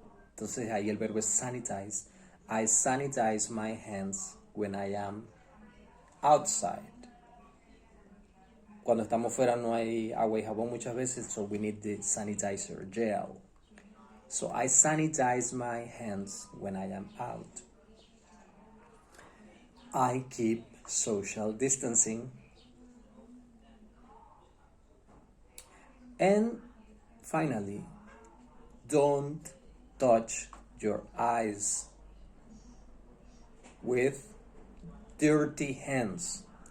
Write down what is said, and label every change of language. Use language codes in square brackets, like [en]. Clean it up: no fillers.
[es] Entonces ahí el verbo es sanitize. [en] I sanitize my hands when I am outside. [es] Cuando estamos fuera no hay agua y jabón muchas veces, [en] so we need the sanitizer gel. So I sanitize my hands when I am out. I keep social distancing. And finally, don't touch your eyes with dirty hands.